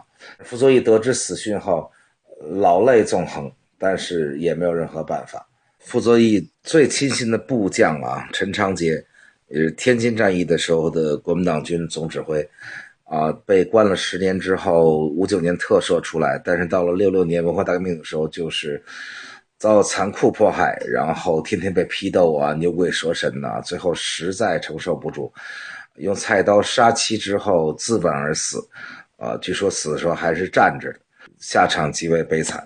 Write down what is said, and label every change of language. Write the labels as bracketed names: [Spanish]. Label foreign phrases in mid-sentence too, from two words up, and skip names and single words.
[Chinese] 傅作義得知死訊後，老淚縱橫，但是也沒有任何辦法。傅作義最親信的部將陳長捷，也是天津戰役的時候的國民黨軍總指揮。被關了10年之後，59年特赦出來，但是到了66年文化大革命的時候，就是遭殘酷迫害，然後天天被批鬥牛鬼蛇神最後實在承受不住，用菜刀杀妻之後自刎而死。據說死的时候還是站着的，下場極為悲慘。